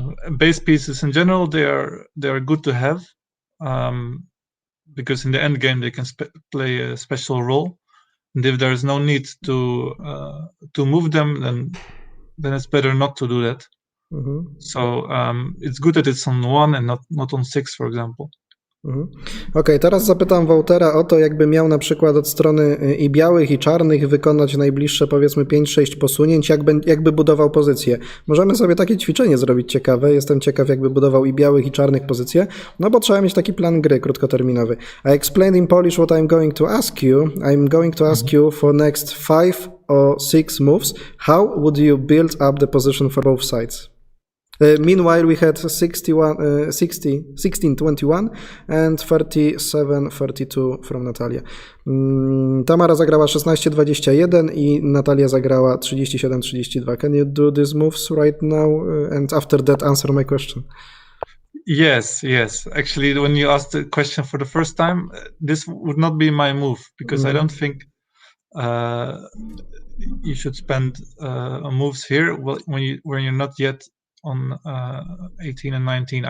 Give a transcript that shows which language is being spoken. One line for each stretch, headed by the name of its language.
English: Base pieces in general, they are good to have because in the end game they can play a special role, and if there is no need to move them, then it's better not to do that. So it's good that it's on 1 and not on 6, for example.
Polish: Okej, teraz zapytam Woutera o to, jakby miał na przykład od strony i białych, i czarnych wykonać najbliższe, powiedzmy, 5-6 posunięć, jakby budował pozycję. Możemy sobie takie ćwiczenie zrobić ciekawe. Jestem ciekaw, jakby budował i białych, i czarnych pozycje, no bo trzeba mieć taki plan gry krótkoterminowy.
English: I explained in Polish what I'm going to ask you. I'm going to ask you for next 5 or 6 moves, how would you build up the position for both sides? Meanwhile, we had 16-21 and 37-32 from Natalia.
Polish: Tamara zagrała 16-21 i Natalia zagrała 37-32.
English: Can you do these moves right now and after that answer my question? Yes. Actually, when you asked the question for the first time, this would not be my move because I don't think you should spend moves here when you're not yet on 18 and 19.